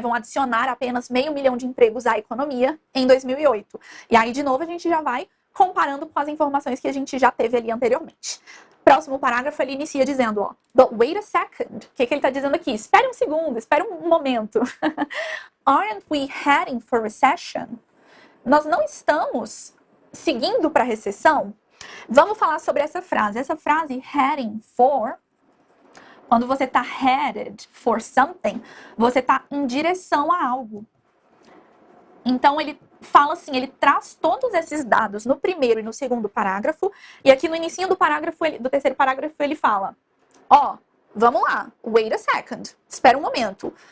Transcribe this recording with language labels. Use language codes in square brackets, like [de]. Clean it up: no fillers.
[pt] Vão adicionar apenas 500 mil de empregos à economia em 2008. E aí, de novo, a gente já vai comparando com as informações que a gente já teve ali anteriormente. Próximo parágrafo, ele inicia dizendo, ó, [en] but wait a second. [pt] O que ele está dizendo aqui? Espere um segundo, espere um momento. [en] Aren't we heading for recession? [pt] Nós não estamos seguindo para a recessão? Vamos falar sobre essa frase. Essa frase, [en] heading for, [pt] quando você está [en] headed for something, [pt] você está em direção a algo. Então, ele fala assim, ele traz todos esses dados no primeiro e no segundo parágrafo, e aqui no início do parágrafo, do terceiro parágrafo, ele fala, ó, vamos lá, [en] wait a second, [pt] espera um momento.